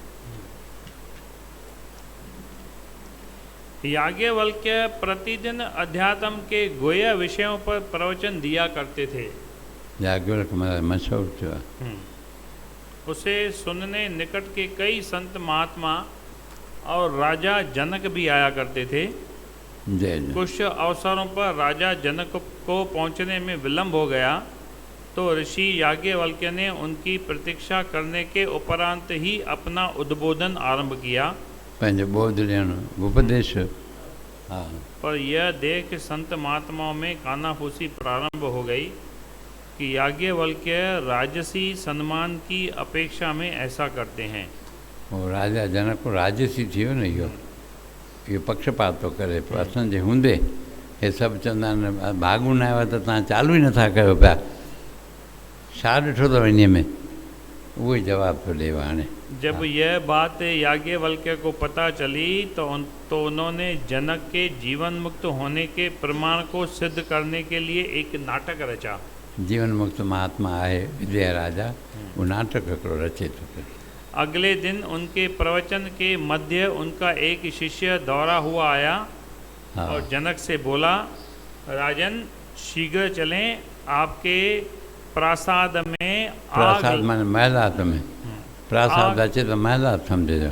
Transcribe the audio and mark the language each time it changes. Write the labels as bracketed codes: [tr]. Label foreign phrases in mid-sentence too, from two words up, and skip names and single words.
[hi] याज्ञवल्क्य प्रतिदिन अध्यात्म के गोया विषयों पर प्रवचन दिया करते थे। [sd] याज्ञवल्क्य महाराज मशहूर थियो आहे। [hi] उसे सुनने निकट के कई संत महात्मा और राजा जनक भी आया करते थे। जय जय। कुछ अवसरों पर राजा जनक को पहुंचने में विलंब हो गया तो ऋषि याज्ञवल्क्य ने उनकी प्रतीक्षा करने के उपरांत ही अपना उद्बोधन आरंभ किया। [sd] पंहिंजो बोध ॾियणु, उपदेश। [hi] हाँ, पर यह देख संत महात्माओं में कानाफूसी प्रारंभ हो गई कि याज्ञवल्क्य राजसी सम्मान की अपेक्षा में ऐसा करते हैं। वो राजा जनक को [sd] राजसी थियो न, इहो पक्षपात थो करे पियो। असांजे हूंदे हे सभु चवंदा आहिनि भाॻू न आयो त तव्हां चालू ई नथा कयो पिया, छा ॾिठो अथव इन में? उहो ई जवाबु थो ॾिए हाणे। [hi] जब यह बात याज्ञवल्क्य को पता चली तो उन्होंने जनक के जीवन मुक्त होने के प्रमाण को सिद्ध करने के लिए एक नाटक रचा। [sd] जीवन मुक्त महात्मा आहे विजय राजा, वो नाटक हिकिड़ो रचे थो पियो। [hi] अगले दिन उनके प्रवचन के मध्य उनका एक शिष्य दौड़ा हुआ आया हाँ। और जनक से बोला, राजन शीघ्र चलें, आपके प्रासाद में [sd] प्रासाद माने महिलात में, प्रासाद अचे तो महिलात समझो।